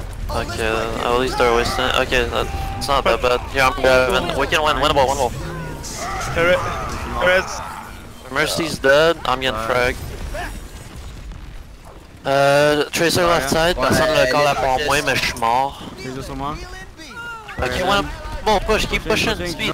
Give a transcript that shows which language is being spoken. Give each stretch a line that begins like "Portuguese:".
English: Ok, at least they're wasting. Okay, that's not that bad. Here, I'm grabbing. We can win, winnable. Rest. Mercy's dead, I'm getting frag. Tracer left side,
French: personne le call à pour moi, mais je suis mort. C'est juste sur moi.
English: Ok, winnable, push, keep pushing, speed.